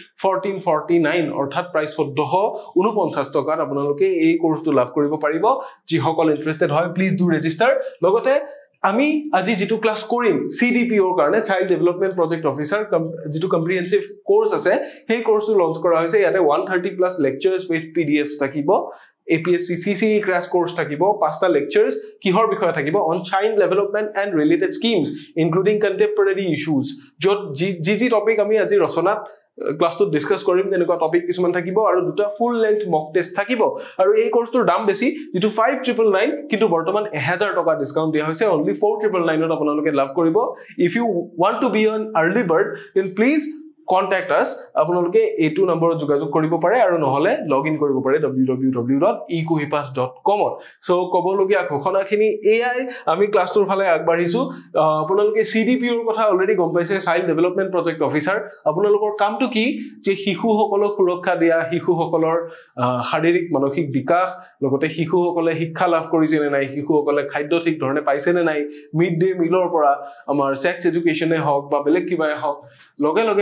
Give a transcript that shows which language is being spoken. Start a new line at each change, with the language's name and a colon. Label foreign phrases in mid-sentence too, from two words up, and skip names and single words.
Assamese: 1449 অৰ্থাৎ প্ৰায় 1449 টকাত আপোনালোকে এই কোৰ্সটো লাভ কৰিব পাৰিব যিসকল ইন্টাৰেষ্টেড হয়
English: please do register
Assamese: লগতে আমি আজি যেটো ক্লাস কৰিম সিডিপিৰ কাৰণে
English: Child Development Project Officer
Assamese: যেটো
English: comprehensive course
Assamese: আছে সেই কোৰ্সটো লঞ্চ কৰা হৈছে ইয়াতে
English: 130 plus lectures with PDFs
Assamese: থাকিব APSC
English: CCE crash course
Assamese: থাকিব 5টা lectures কিহৰ বিষয়ে থাকিব
English: on child development and related schemes including contemporary issues
Assamese: যত জি টপিক আমি আজি ৰচনাত ক্লাসটো ডিসকাস কৰিম তেনেকুৱা টপিক কিছুমান থাকিব আৰু দুটা ফুল
English: length mock test
Assamese: থাকিব আৰু এই কোৰ্সটোৰ দাম বেছি যেটো 5999 কিন্তু বৰ্তমান 1000 টকা ডিসকাউন্ট দিয়া হৈছে only 4999 ত আপোনালোকে লাভ কৰিব
English: if you want to be an early bird then please contact us
Assamese: আপোনালোকে এইটো নম্বৰত যোগাযোগ কৰিব পাৰে আৰু নহলে
English: লগইন
Assamese: কৰিব পাৰে www.ikohipath.com সো কবলগিয়া ঘোষণাখিনি এআই আমি ক্লাসটোৰ ফালে আগবাঢ়িছো আপোনালোকে সিডিপিৰ কথা অলৰেডি গম পাইছে
English: Child Development Project Officer
Assamese: আপোনালোকৰ কামটো কি যে শিশুসকলক সুৰক্ষা দিয়া শিশুসকলৰ শাৰীৰিক মানসিক বিকাশ লগতে শিশুসকলে শিক্ষা লাভ কৰিছে নে নাই শিশুসকলে খাদ্য ঠিক ধৰণে পাইছে নে নাই মিড ডে মিলৰ পৰা আমাৰ সেক্স এডুকেশনে হওক বা বেলেগ কিবাই হওক লগে লগে